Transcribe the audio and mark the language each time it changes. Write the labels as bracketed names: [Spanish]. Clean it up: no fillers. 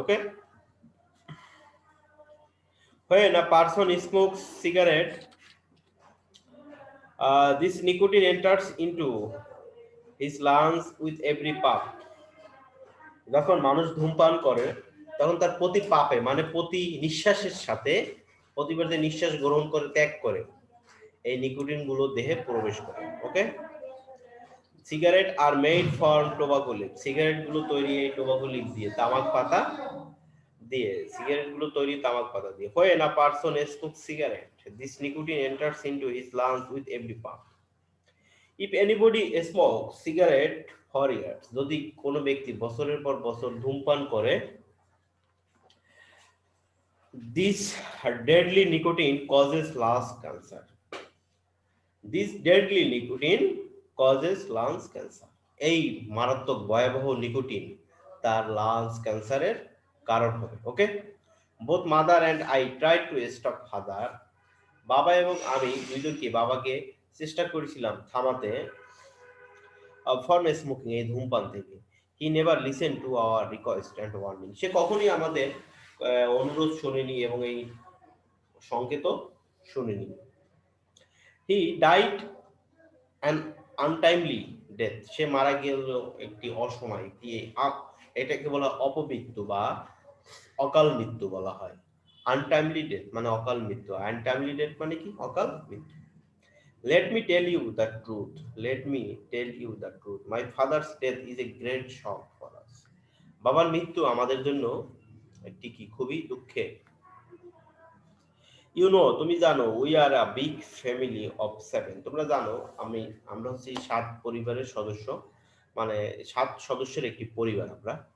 [Bangla] Okay, [English] when a person smokes cigarette, this nicotine enters into his lungs with every puff, [Bangla] যখন মানুষ ধূমপান করে তখন তার প্রতি পাপে মানে প্রতি নিঃশ্বাসের সাথে, প্রতিবার যে নিঃশ্বাস গ্রহণ করে ত্যাগ করে, এই নিকোটিন গুলো দেহে প্রবেশ করে। ওকে, [English] cigarette are made from tobacco leave, [Bangla] cigarette গুলো তৈরি এই টোবাকো লিভ দিয়ে, তামাক পাতা দিয়ে, সিগারেট গুলো তৈরি তামাক পাতা দিয়ে। [English] when a person smokes cigarette, this nicotine enters into his lungs with every puff. if anybody smokes cigarette for years, [Bangla] যদি কোনো ব্যক্তি বছরের পর বছর ধূমপান করে, [English] this deadly nicotine causes lung cancer, this deadly nicotine causes lung cancer, [Bangla] এই মারাত্মক ভয়াবহ নিকোটিন তার লাংস ক্যান্সারের কারণ হবে। ওকে, [English] Both mother and I tried to stop father. [Bangla] বাবা এবং আমি দুইজনকে বাবাকে চেষ্টা করেছিলাম থামাতে [English] from smoking, [Bangla] এই ধূমপান থেকে। [English] he never listen to our request and warning, [Bangla] সে কখনোই আমাদের অনুরোধ শোনেনি এবং এই সংকেত শুনিনি। [English] he died an untimely death, [Bangla] সে মারা গেল একটি অসময়, এটাকে বলা হয় অপমৃত্যু বা অকাল মৃত্যু বলা হয়। আনটাইমলি ডেথ মানে অকাল মৃত্যু, আনটাইমলি ডেথ মানে কি? অকাল মৃত্যু। [English] Let me tell you the truth. Let me tell you the truth. My father's death is a great shock for us. [Bangla] বাবার মৃত্যু আমাদের জন্য একটি কি খুবই দুঃখের। তুমি জানো, [English] We are a big family of 7। [Bangla] তোমরা জানো আমরা হচ্ছি 7 পরিবারের সদস্য, মানে 7 সদস্যের একটি পরিবার আমরা।